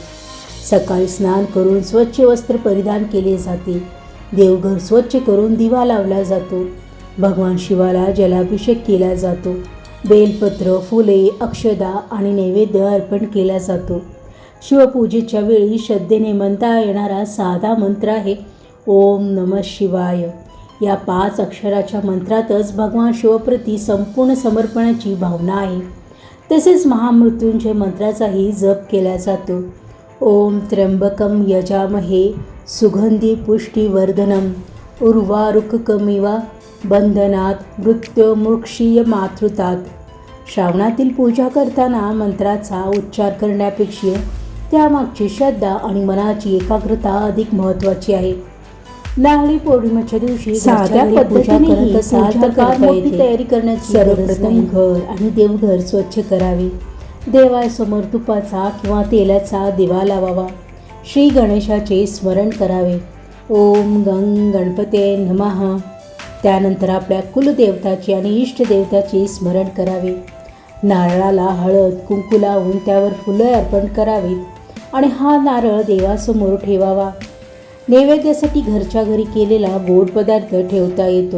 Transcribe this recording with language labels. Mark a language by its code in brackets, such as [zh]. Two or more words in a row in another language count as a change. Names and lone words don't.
[mr] सकाळी स्नान करून स्वच्छ वस्त्र परिधान केले जाते. देवघर स्वच्छ करून दिवा लावला जातो. भगवान शिवाला जलाभिषेक केला जातो. बेलपत्र, फुले, अक्षदा आणि नैवेद्य अर्पण केला जातो. शिवपूजेच्या वेळी श्रद्धेने म्हणता येणारा साधा मंत्र आहे [sa] ओम नमः शिवाय. [mr] या 5 अक्षराच्या मंत्रातच भगवान शिवप्रती संपूर्ण समर्पणाची भावना आहे. तसेच महामृत्युंजय मंत्राचाही जप केला जातो. [sa] ओम त्र्यंबकम यजामहे सुगंधी पुष्टिवर्धनम उर्वारुकमिव बंधनात मृत्युमुक्षीय मातृतात. [mr] श्रावणातील पूजा करताना मंत्राचा उच्चार करण्यापेक्षा त्यामागची श्रद्धा आणि मनाची एकाग्रता अधिक महत्त्वाची आहे. नारळी पौर्णिमेच्या दिवशी साध्या पद्धतीने मोठी तयारी करण्याची सर्वप्रथम घर आणि देवघर स्वच्छ करावे. देवासमोर तुपाचा किंवा तेलाचा दिवा लावावा. श्री गणेशाचे स्मरण करावे. [sa] ओम गंग गणपते नमः. [mr] त्यानंतर आपल्या कुलदेवताचे आणि इष्टदेवताचे स्मरण करावे. नारळाला हळद कुंकू लावून त्यावर फुलं अर्पण करावीत आणि हा नारळ देवासमोर ठेवावा. नैवेद्यासाठी घरच्या घरी केलेला गोड पदार्थ ठेवता येतो.